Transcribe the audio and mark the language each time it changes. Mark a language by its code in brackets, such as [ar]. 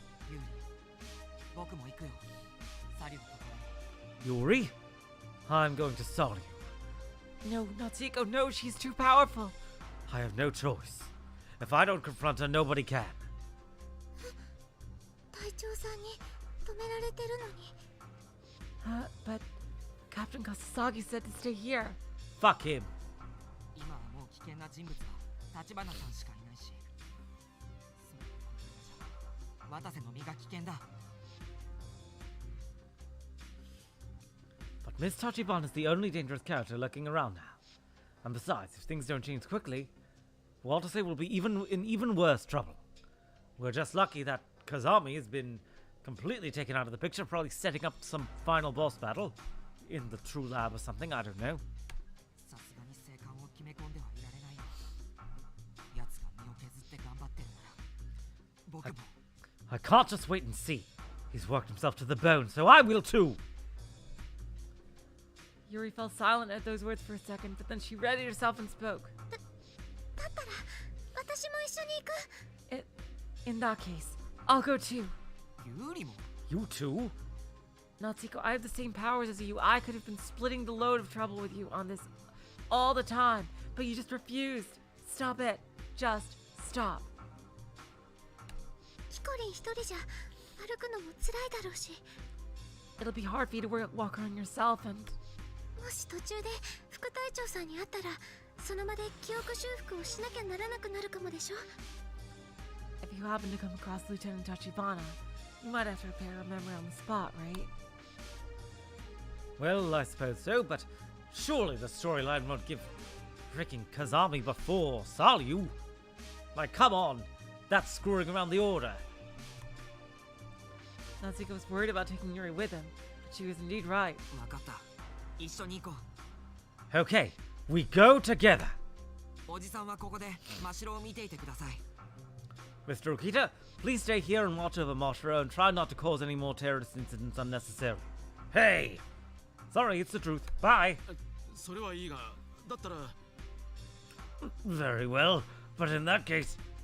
[ja] ユーリ、僕も行くよ。サリューのところに。 [en] Yuri? I'm going to solve you. No, Natsuko, no, she's too powerful. I have no choice. If I don't confront her, nobody can. [ja] 隊長さんに止められてるのに。 [en] But Captain Kasasagi said to stay here. Fuck him. [ja] 今はもう危険な人物は立花さんしかいないし。渡瀬の身が危険だ。 [en] But Miss Tachibana is the only dangerous character lurking around now. And besides, if things don't change quickly, Walter will be in even worse trouble. We're just lucky that Kazami has been completely taken out of the picture, probably setting up some final boss battle in the True Lab or something, I don't know. [ja] さすがに生還を決め込んではいられないよ。奴が身を削って頑張ってるなら、僕も。 [en] I can't just wait and see. He's worked himself to the bone, so I will too. Yuri fell silent at those words for a second, but then she readied herself and spoke. [ja] だったら私も一緒に行く。 [en] In that case, I'll go too. [ja] ユーリも [en] You too? Natsuko, I have the same powers as you. I could have been splitting the load of trouble with you on this all the time, but you just refused. Stop it. Just stop. [ja] ヒコリン一人じゃ歩くのも辛いだろうし、 [en] It'll be hard for you to walk around yourself, and [ja] もし途中で副隊長さんに会ったらその場で記憶修復をしなきゃならなくなるかもでしょ。 [en] if you happen to come across Lieutenant Tachibana, you might have to repair a memory on the spot, right? Well, I suppose so, but surely the storyline won't give freaking Kazami before Salyu. Like, come on. That's screwing around the order. Natsuko was worried about taking Yuri with him, but she was indeed right. [ja] 分かった。一緒に行こ [en] Okay, we go together. [ja] う。おじさんはここで真城を見ていてください。 [en] Mr. Okita, please stay here and watch over Mashiro and try not to cause any more terrorist incidents unnecessarily. Hey! Sorry, it's the truth. Bye! [ja] それはいいが、だったら [en] Very well, but in that case...